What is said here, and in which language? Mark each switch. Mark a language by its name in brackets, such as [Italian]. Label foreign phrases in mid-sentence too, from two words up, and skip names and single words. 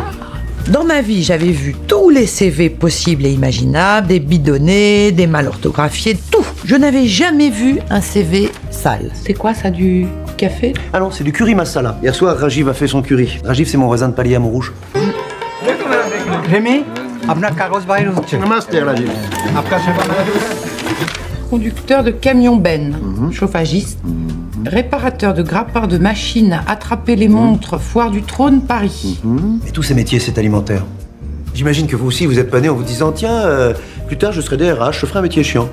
[French] Dans ma vie, j'avais vu tous les CV possibles et imaginables, des bidonnés, des mal orthographiés, tout. Je n'avais jamais vu un CV sale. C'est quoi ça, du café? Ah non, c'est du curry masala. Hier soir, Rajiv a fait son curry. Rajiv, c'est mon voisin de palier à Montrouge. Rémi, [Hindi] अपना कागज बाहर होচ্ছে [French] Namaste, Rajiv. [Hindi] आपका सेवा [French] Conducteur de camion Ben, chauffagiste, réparateur de grappins de machines à attraper les montres, Foire du Trône, Paris. Et tous ces métiers, c'est alimentaire. J'imagine que vous aussi, vous êtes pas né en vous disant tiens, plus tard, je serai DRH, je ferai un métier chiant.